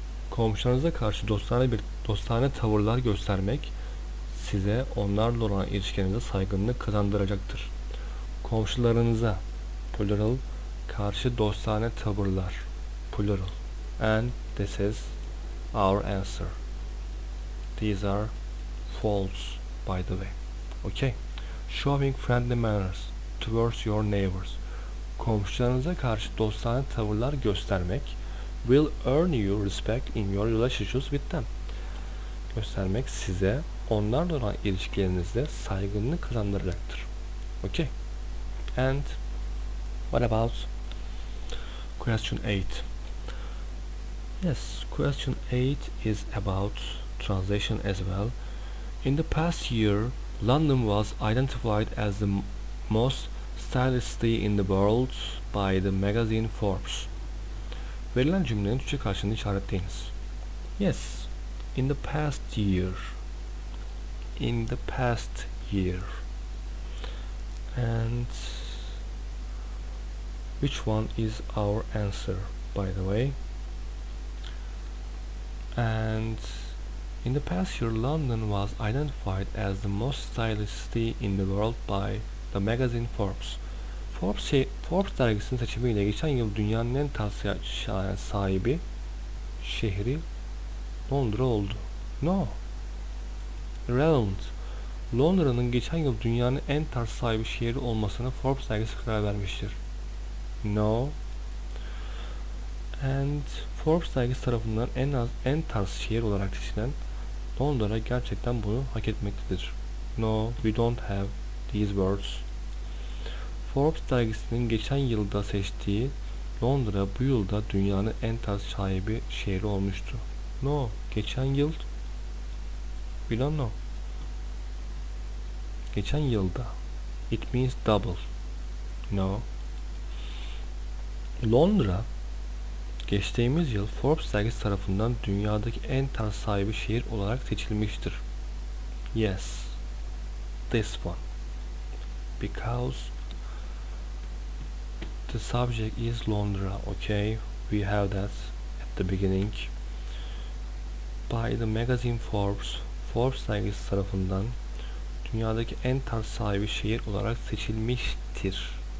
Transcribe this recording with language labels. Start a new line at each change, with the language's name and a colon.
Turkish: Komşularınıza karşı dostane tavırlar göstermek size onlarla olan ilişkinize saygınlık kazandıracaktır. Komşularınıza plural karşı dostane tavırlar plural.
English: And this is our answer. These are false, by the way. Okay. Showing friendly manners towards your neighbors.
Turkish: Komşularınıza karşı dostane tavırlar göstermek
English: will earn you respect in your relationships with them.
Turkish: Göstermek size onlarla olan ilişkilerinizde saygınlık kazandıracaktır.
English: Okay. And what about question 8? Yes, question 8 is about translation as well. In the past year, London was identified as the most stylish city in the world by the magazine Forbes.
Turkish: Verilen cümlenin Türkçe karşılığını işaretleyiniz.
English: Yes, in the past year. In the past year. And which one is our answer? by the way. And in the past year, London was identified as the most stylish city in the world by the magazine Forbes.
Turkish: Forbes dergisinin seçimiyle geçen yıl dünyanın en tarz sahibi şehri Londra oldu.
English: No. Irrelevant.
Turkish: Londra'nın geçen yıl dünyanın en tarz sahibi şehri olmasına Forbes dergisi karar vermiştir. No. And Forbes dergisi tarafından en tarz şehir olarak seçilen Londra gerçekten bunu hak etmektedir.
English: No, we don't have these words.
Turkish: Forbes dergisinin geçen yılda seçtiği Londra bu yılda dünyanın en tarz sahibi şehri olmuştu.
English: No,
Turkish: geçen yıl
English: we don't know.
Turkish: Geçen yılda.
English: It means double. No.
Turkish: Londra geçtiğimiz yıl Forbes dergisi tarafından dünyadaki en tarz sahibi şehir olarak seçilmiştir.
English: Yes. This one. Because the subject is Londra. Okay. We have that at the beginning. By the magazine
Turkish: Forbes dergisi tarafından dünyadaki en tarz sahibi şehir olarak seçilmiştir.